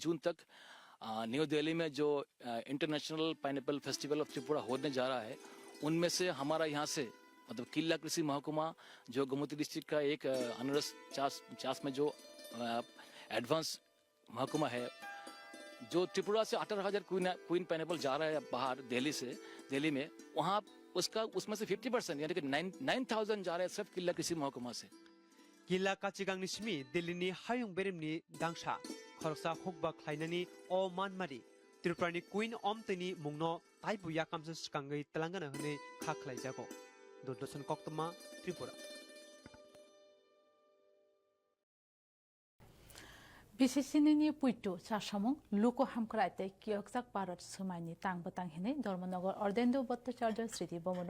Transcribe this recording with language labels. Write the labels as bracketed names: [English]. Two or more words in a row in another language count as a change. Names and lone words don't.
[Hindi] जून तक न्यू दिल्ली में जो इंटरनेशनल पाइनएप्पल फेस्टिवल ऑफ त्रिपुरा होने जा रहा है उनमें से हमारा यहाँ से मतलब किला कृषि महकुमा जो गोमती डिस्ट्रिक्ट का एक अनारस चास में जो एडवांस महकुमा है जो त्रिपुरा से 18,000 क्वीन पाइनएप्पल जा रहा है बाहर दिल्ली में वहाँ उसमें से 50% यानी कि 9,000 जा रहे हैं सिर्फ किला कृषि महकुमा से [Kok Borok] किला काचिगांनि सिमी दिल्लीनि हायुं बेरेमनि दांसा खरसा हकबा ख्लाइनानि अ मानमारि त्रिपुरानि क्वीन अमतनि मुंनो ताइबु याकामसे सिकांगै तेलंगाना हनै खाख्लाइजागो दूरदर्शन कक्तमा त्रिपुरा बिसिसिनि पुइटु चासामुं लुको हामक्राइते कियकजाक भारत समायनि तांग बतां हिनै धर्मनगर अर्देन्दो भट्टाचार्य स्मृति भवनो